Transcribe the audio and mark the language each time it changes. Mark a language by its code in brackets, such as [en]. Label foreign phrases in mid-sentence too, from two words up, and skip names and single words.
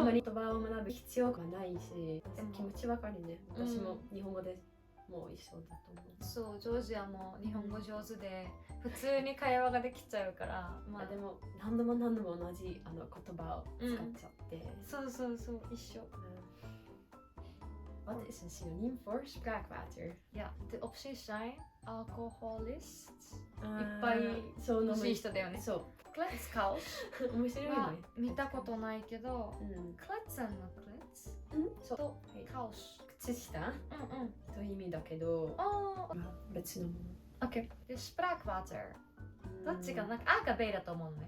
[ja] あまり言葉を学ぶ必要がないし、気持ちわかるね。私も日本語でもう一緒だと思う。そう、ジョージアも日本語上手で普通に会話ができちゃうから、まあでも何度も同じ言葉を使っちゃって、そうそうそう、一緒。 [nl] Wat is een synoniem voor spraakwater? Ja, de opties zijn alcoholist. [ja] いっぱい欲しい人だよね。そう。クレッツカウス面白いね。見たことないけど、クレッツンのクレッツとカウス。靴下という意味だけど、別のもの。 OK。で、spraakwater。どっちかなんかあかベイだと思うね。